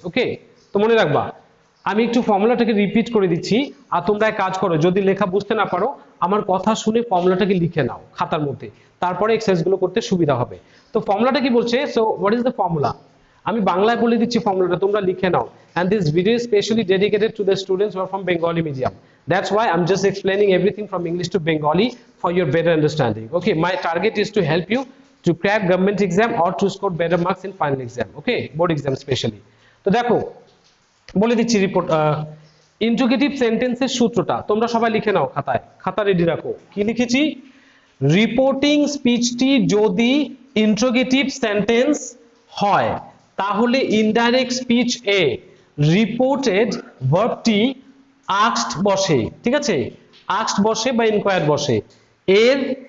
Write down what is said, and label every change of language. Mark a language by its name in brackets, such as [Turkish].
[Bangla] ওকে, তো মনে রাখবা, আমি একটু ফর্মুলাটাকে রিপিট করে দিচ্ছি আর তোমরা এক কাজ করো, যদি লেখা বুঝতে না পারো আমার কথা শুনে ফর্মুলাটাকে লিখে নাও খাতার মধ্যে, তারপরে এক্সারসাইজগুলো করতে সুবিধা হবে। তো ফর্মুলাটা কি বলছে, [English] so what is the formula, [Bangla] আমি বাংলায় বলে দিচ্ছি ফর্মুলাটা, তোমরা লিখে নাও। [English] and this video is specially dedicated to the students who are from Bengali medium, that's why I'm just explaining everything from English to Bengali for your better understanding. Okay, my target is to help you to crack government exam or to score better marks in final exam, okay, board exam specially. [Bangla] তো দেখো বলে দিচ্ছি report integrative সেন্টেন্সের সূত্রটা তোমরা সবাই লিখে নাও, খাতা রেডি রাখো। কি লিখেছি, রিপোর্টিং স্পিচটি যদি ইন্টিগ্রেটিভ সেন্টেন্স হয় তাহলে ইনডাইরেক্ট স্পিচ এ রিপোর্টেড ভার্বটি আস্কড বসে, ঠিক আছে, আস্কড বসে বা ইনকোয়ার বসে, এর